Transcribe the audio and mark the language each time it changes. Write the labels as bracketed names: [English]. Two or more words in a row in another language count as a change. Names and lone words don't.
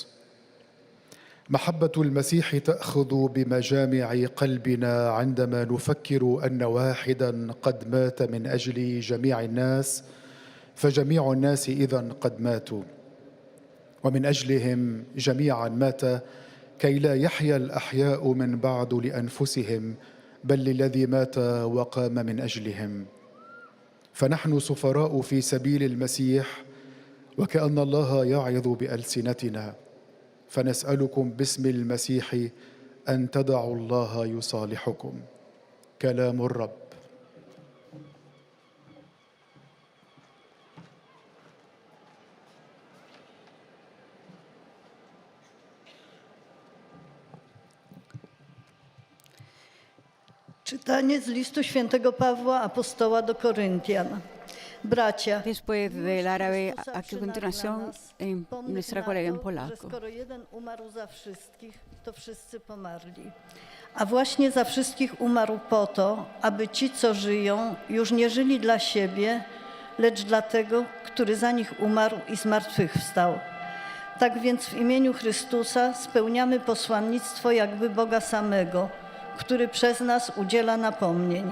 [Arabic] محبة المسيح تأخذ بمجامع قلبنا عندما نفكر أن واحدا قد مات من أجل جميع الناس، فجميع الناس إذن قد ماتوا، ومن أجلهم جميعا مات، كي لا يحيا الأحياء من بعد لأنفسهم، بل للذي مات وقام من أجلهم. فنحن سفراء في سبيل المسيح، وكأن الله يعظ بألسنتنا، فنسألكم باسم المسيح أن تدعوا الله يصالحكم. كلام الرب. [Polish] Czytanie z listu świętego Pawła apostoła do Koryntian. Bracia, [Spanish] Después del árabe, a [Polish] Chrystusa [Spanish] continuación, [Polish] przynagla nas [Spanish] en [Polish] pomysł [Spanish] nuestra [Polish] na [Spanish] colega en [Polish] to, że [Spanish] polaco. [Polish] skoro jeden umarł za wszystkich, to wszyscy pomarli. A właśnie za wszystkich umarł po to, aby ci, co żyją, już nie żyli dla siebie, lecz dla tego, który za nich umarł i zmartwychwstał. Tak więc w imieniu Chrystusa spełniamy posłannictwo jakby Boga samego, który przez nas udziela napomnień.